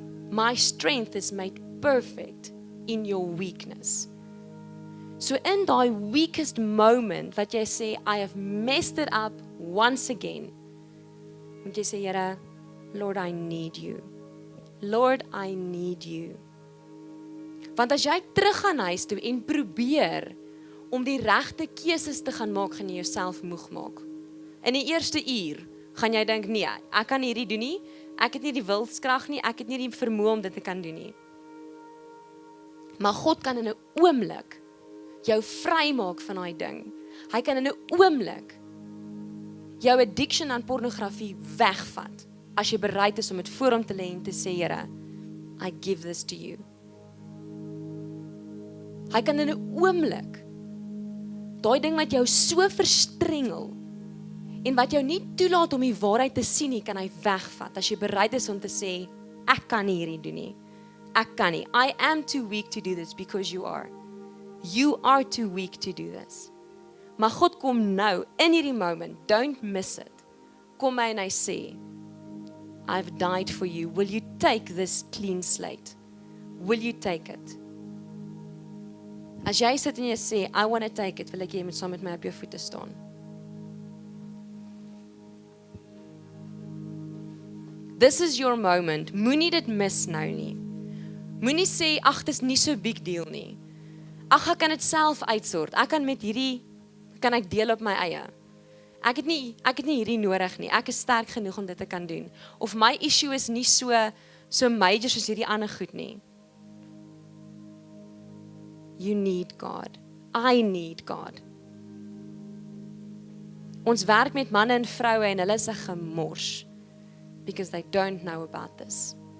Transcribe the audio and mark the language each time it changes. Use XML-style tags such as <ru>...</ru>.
<en>My strength is made perfect in your weakness.</en> <af>So in daai weakest moment wat jy sê,</af> <en>I have messed it up once again,</en> <af>moet jy sê, Here,</af> <en>Lord, I need you. Lord, I need you.</en> <af>Want as jy terug gaan huis toe en probeer om die regte keuses te gaan maak, gaan jy jouself moeg maak. In die eerste uur gaan jy dink, nee, ek kan hierdie doen nie, ek het nie die wilskrag nie, ek het nie die vermoë om dit te kan doen nie. Maar God kan in 'n oomblik jou vrymaak van daai ding. Hy kan in 'n oomblik jou addiction aan pornografie wegvat, as jy bereid is om dit voor hom te lê en te sê, Here,</af> <en>I give this to you.</en> <af>Hy kan in 'n oomblik daai ding wat jou so verstrengel en wat jou nie toelaat om die waarheid te sien nie, kan hy wegvat, as jy bereid is om te sê, ek kan nie hierdie doen nie. Ek kan nie.</af> <en>I am too weak to do this because you are. You are too weak to do this.</en> <af>Maar God kom nou, in hierdie moment,</af> <en>don't miss it.</en> <af>Kom hy en hy sê,</af> <en>I've died for you. Will you take this clean slate? Will you take it?</en> <af>As jy sit en jy sê,</af> <en>I want to take it,</en> <af>wil ek jy moet saam met my op jou voete staan.</af> <en>This is your moment.</en> <af>Moenie dit mis nou nie. Moenie sê, ag, dis nie so big deal nie. Ag, ek kan dit self uitsort. Ek kan met hierdie, kan ek deel op my eie. Ek het nie hierdie nodig nie. Ek is sterk genoeg om dit te kan doen. Of my issue is nie so major soos hierdie ander goed nie.</af> <en>You need God. I need God.</en> <af>Ons werk met manne en vroue en hulle is 'n gemors.</af> <en>Because they don't know about this.</en>